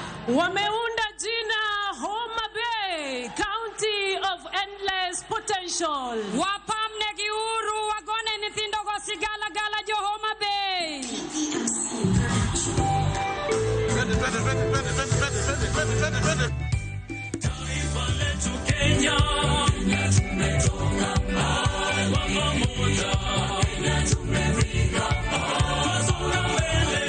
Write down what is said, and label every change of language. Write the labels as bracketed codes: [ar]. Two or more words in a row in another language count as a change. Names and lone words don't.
[sw] wameunda jina Homa Bay, [en] County of Endless Potential. [luo] Wapamne giuru wagone nithindo gosigala gala jo Homa Bay. [sw] Taifa letu Kenya, tumetoka mbali kwa pamoja. Kenya tumefika mbali, tunasonga mbele.